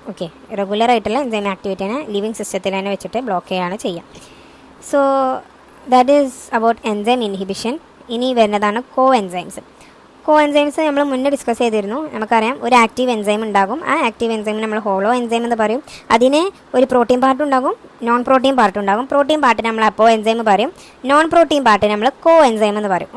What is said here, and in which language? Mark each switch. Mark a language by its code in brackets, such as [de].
[ml] Okay, regular ആയിട്ടുള്ള enzyme ആക്ടിവിറ്റിനെ living സിസ്റ്റത്തിൽ തന്നെ വെച്ചിട്ട് ബ്ലോക്ക് ചെയ്യാണ് ചെയ്യുക. [en] So that is about enzyme inhibition. [ml] ഇനി വരുന്നതാണ് കോ എൻസൈംസ് നമ്മൾ മുന്നേ ഡിസ്കസ് ചെയ്തിരുന്നു. നമുക്കറിയാം ഒരു ആക്റ്റീവ് എൻസൈം ഉണ്ടാകും. ആ ആക്റ്റീവ് എൻസൈമിന് നമ്മൾ ഹോളോ എൻസൈം എന്ന് പറയും. അതിന് ഒരു പ്രോട്ടീൻ പാർട്ട് ഉണ്ടാകും, നോൺ പ്രോട്ടീൻ പാർട്ട് ഉണ്ടാകും. പ്രോട്ടീൻ പാർട്ടിന് നമ്മൾ അപ്പോ എൻസൈം പറയും, നോൺ പ്രോട്ടീൻ പാർട്ടിന് നമ്മൾ കോ എൻസൈം എന്ന് പറയും.